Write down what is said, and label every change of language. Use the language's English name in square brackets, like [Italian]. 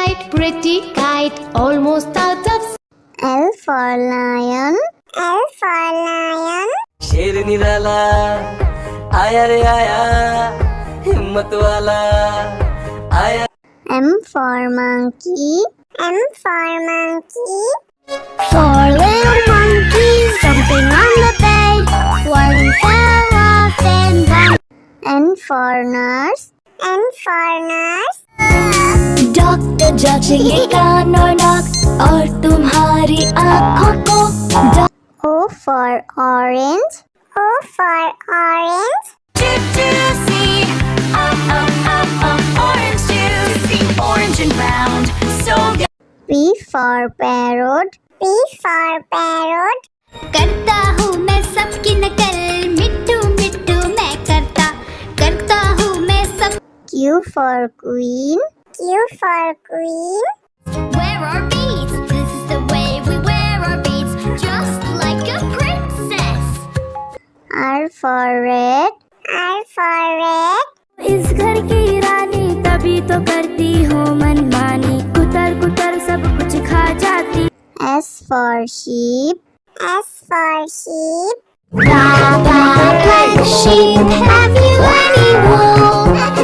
[English] pretty kite, almost out of L for lion. L for lion. [Hindi] शेर निराला आया रे आया, हिम्मत वाला आया। [English] M for monkey. M for monkey. Four little monkeys jumping on the bed. One fell off and one. N for nurse. N for nurse. [Hindi] Doctor जांचेंगे कान और नाक और तुम्हारी आँखों को [English] O for orange. O for orange. See, orange juice, orange and round, so good. P for parrot. P for parrot. [Hindi] करता हूँ मैं सबकी नकल मिट्टू मिट्टू मैं करता हूँ मैं सब [English] Q for queen. Q for queen. Wear our beads, this is the way we wear our beads, just like a princess. R for red. R for red. [Hindi] इस घर की रानी तभी तो करती हूँ मनमानी कुतर कुतर सब कुछ खा जाती [English] S for sheep. S for sheep. Black sheep, have you any wool?